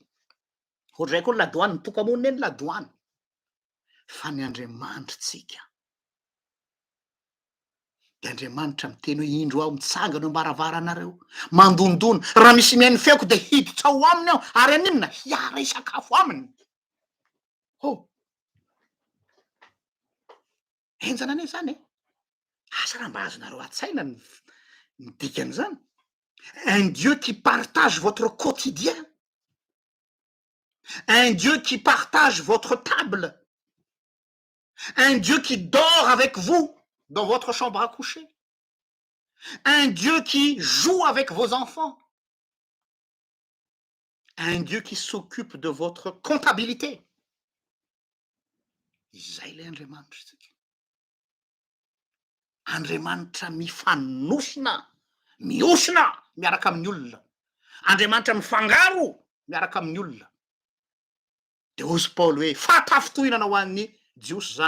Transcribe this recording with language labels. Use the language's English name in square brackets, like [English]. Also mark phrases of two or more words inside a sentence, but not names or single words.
[Malagasy] Ohatray koa ladoany, toka-monina eny ladoany. Fa ny Andriamanitra tsika, de Andriamanitra miteny hoe indro aho mitsangana eo am-baravaranareo, mandondona, raha misy mihainy feoko de hiditra ao aminy aho, ary aninona hiara isakafo aminy. Enjana ane zany e. Asa raha mba azonareo an-tsaina ny dikan'izany. [French] Un Dieu qui partage votre quotidien, un Dieu qui partage votre table, un Dieu qui dort avec vous dans votre chambre à coucher, un Dieu qui joue avec vos enfants, un Dieu qui s'occupe de votre comptabilité. [Malagasy] Zay le Andriamanitra. Andriamanitra mifanosina, miosina miaraka amin'ny olona. Andriamanitra mifangaro miaraka amin'ny olona. De ozy Paoly hoe fatafotohinana ho an'ny jiosy zany.